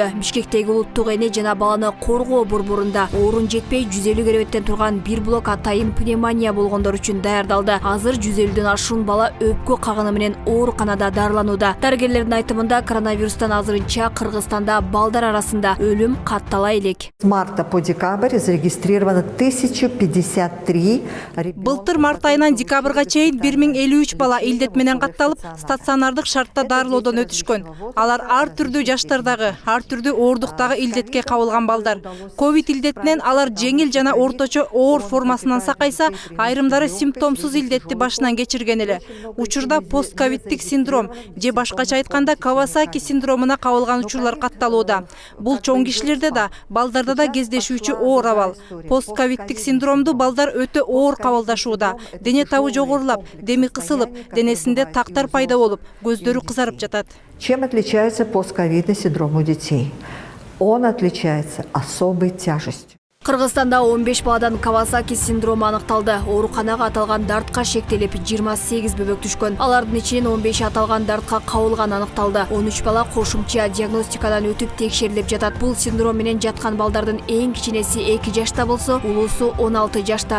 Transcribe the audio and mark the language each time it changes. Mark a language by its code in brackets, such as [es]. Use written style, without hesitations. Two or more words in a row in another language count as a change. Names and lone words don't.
[ky] Бишкектеги улуттук эне жана баланы коргоо борборунда орун жетпей 150 керебеттен турган бир блок атайын пневмония болгондор үчүн даярдалды. Азыр 150ден ашуун бала өпкө кагыны менен ооруканада дарыланууда. Дарыгерлердин айтымында коронавирустан азырынча Кыргызстанда балдар арасында өлүм каттала элек. [ru] С марта по декабрь зарегистрировано 1053. [ky] Былтыр март айынан декабрга чейин 1053 бала илдет менен катталып, стационардык шартта дарылоодон өтүшкөн. Алар ар түрдүү жаштардагы, ар түрдүү оордуктагы илдетке кабылган балдар. Ковид илдетинен алар жеңил жана орточо оор формасынан сакайса, айрымдары симптомсуз илдетти башынан кечирген эле. Учурда постковидтик синдром же башкача айтканда Кавасаки синдромуна кабылган учурлар катталууда. Бул чоң кишилерде да, балдарда да кездешүүчү оор абал. Постковидтик синдромду балдар өтө оор кабылдашууда. Дене табы жогорулап, деми кысылып, денесинде тактар пайда болуп, көздөрү кызарып жатат. [ru] Чем отличается постковидный синдром у детей? Он отличается особой тяжестью. [ky] Кыргызстанда 15 баладан Кавасаки синдрому аныкталды. Ооруканага аталган дартка шектелип 28 бөбөк түшкөн. Алардын ичинен 15 аталган дартка кабылган аныкталды. 13 бала кошумча диагностикадан өтүп текшерилип жатат. Бул синдром менен жаткан балдардын эң кичинеси 2 жашта болсо, улуусу 16 жашта.